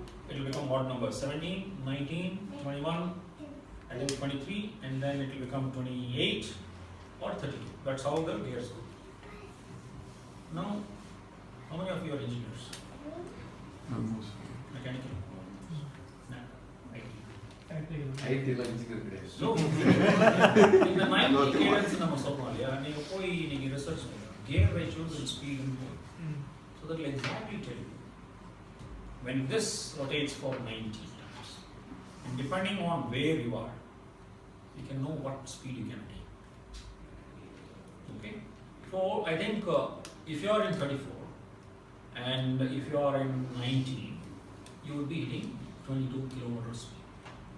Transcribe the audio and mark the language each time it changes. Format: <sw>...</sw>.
<en>it will become odd number 17, 19, 21, and then 23, and then it will become 28 or 32. That's how the gears go. Now, how many of you are engineers? Almost. Mechanical? No. IT.</en> <ta>IT எல்லாம் engineer கிடையாது.</ta> <en>So, in the 90 cadence</en> <ta>நம்ம சொல்றோம் இல்லையா, நீங்க போய் நீங்க research பண்ணுங்க.</ta> <en>Gear ratios and speed and flow. So that will exactly tell you when this rotates for 90 times. And depending on where you are, you can know what speed you can attain. Okay? So I think if you are in 34 and if you are in 90, you would be hitting 22 kilometers speed.</en>